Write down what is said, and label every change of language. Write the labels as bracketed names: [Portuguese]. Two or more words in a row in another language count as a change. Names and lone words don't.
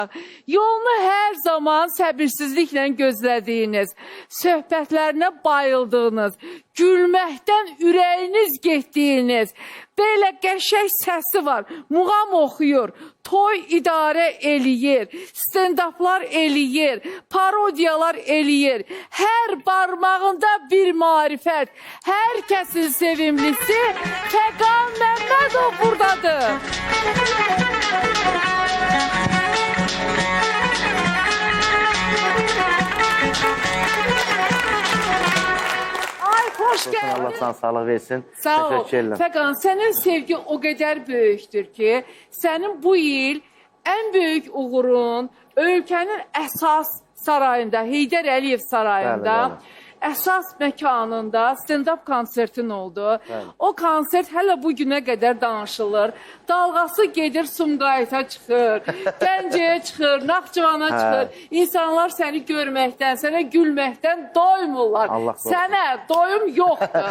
[Azerbaijani] Yolunu hər zaman səbirsizliklə gözlədiyiniz, söhbətlərinə bayıldığınız, gülməkdən ürəyiniz getdiyiniz, belə qəşəng səsi var, muğam oxuyur, toy idarə eləyir, stand-uplar eləyir, parodiyalar eləyir, hər barmağında bir marifət, hər kəsin sevimlisi Fəqan Məmmədov buradadır. [Turkish] Hoş geldin. Allah sana sağlık versin. [Azerbaijani] Sağ ol. [Turkish] Teşekkür ederim. [Azerbaijani] Fəqan, sənin sevgi o qədər böyükdür ki, sənin bu il ən böyük uğurun ölkənin əsas sarayında, Heydər Əliyev sarayında, Bəli, əsas məkanında stand-up konsertin oldu. Bəli. O konsert hələ bu günə qədər danışılır. Dalğası gedir Sumqayıta çıxır, Gəncəyə çıxır, Naxçıvana çıxır. İnsanlar səni görməkdən, sənə gülməkdən doymurlar. Allah qorusun. Sənə doyum yoxdur.